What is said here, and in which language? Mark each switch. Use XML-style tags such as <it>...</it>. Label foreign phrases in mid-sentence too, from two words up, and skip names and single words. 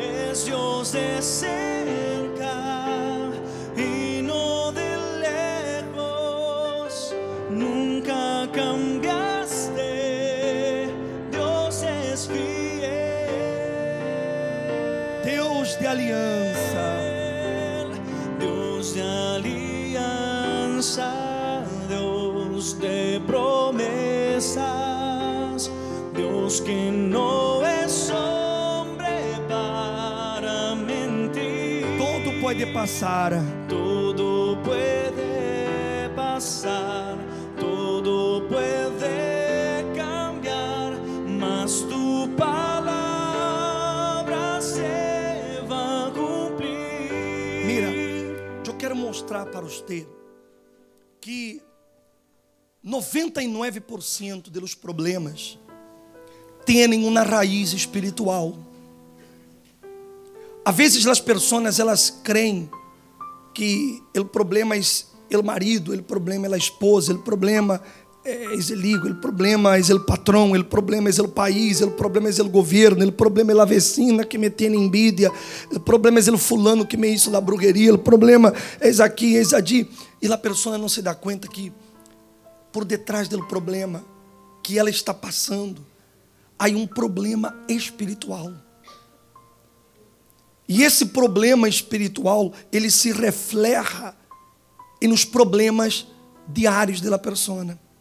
<es>eres Dios de cerca y no de lejos. Nunca cambiaste, Dios es fiel.</es> <pt>Deus de aliança,</pt> <es>Dios de alianza, Dios de promesas, Dios que no es hombre para mentir.</es> <pt>todo pode passar,</pt> <es>Todo puede pasar, todo puede cambiar,</es> <pt>mas tu palavra</pt> <es>se va a cumplir. Mira,</es> <pt>eu quero mostrar para você que 99% dos problemas têm uma raiz espiritual. Às vezes as pessoas elas creem que o problema é o marido, o problema é a esposa, o problema é o hijo, o problema é o patrão, o problema é o país, o problema é o governo, o problema é a vecina que me tem envidia, o problema é o fulano que</pt> <es>me hizo la brujeria,</es> <pt>o problema é aqui, é ali. E a pessoa não se dá conta que por detrás do problema que ela está passando, há um problema espiritual. E esse problema espiritual, ele se refleja nos problemas diários da pessoa.</pt>